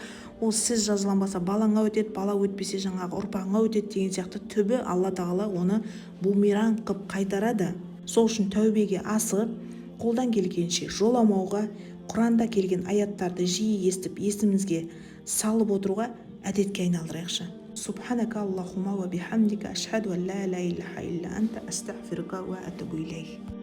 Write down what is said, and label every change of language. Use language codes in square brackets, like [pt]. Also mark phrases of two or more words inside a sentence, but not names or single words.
[kk] Ол сіз жазыланбаса балаңа өтеді, бала өтпесе жаңағы ұрпағыңа өтеді деген сияқты түбі Алла тағала оны бумеранг қып қайтарады. Сол үшін тәубеге асығып, қолдан келгенше жоламауға, Құранда келген аяттарды жиі естіп, есімізге салып отыруға әдетке айналдырайықшы. [ar] سبحانك اللهم وبحمدك أشهد أن لا إله إلا أنت أستغفرك وأتوب إليه.